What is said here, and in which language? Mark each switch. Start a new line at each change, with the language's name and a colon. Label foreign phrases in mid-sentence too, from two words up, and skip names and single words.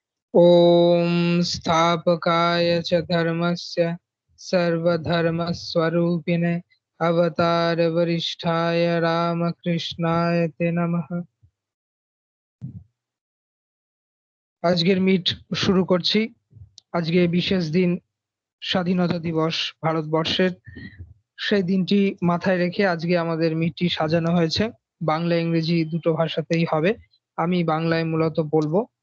Sanskrit: ॐ स्थापकाय च धर्मस्य सर्वधर्मस्वरूपिणे अवतारवरिष्ठाय रामकृष्णाय ते नमः।
Bangla: আজকের মিট শুরু করছি। আজকে বিশেষ দিন, স্বাধীনতা দিবস ভারতবর্ষের। সেই দিনটি মাথায় রেখে আজকে আমাদের মিটটি সাজানো হয়েছে। বাংলা ইংরেজি দুটো ভাষাতেই হবে। আমি বাংলায় মূলত বলবো।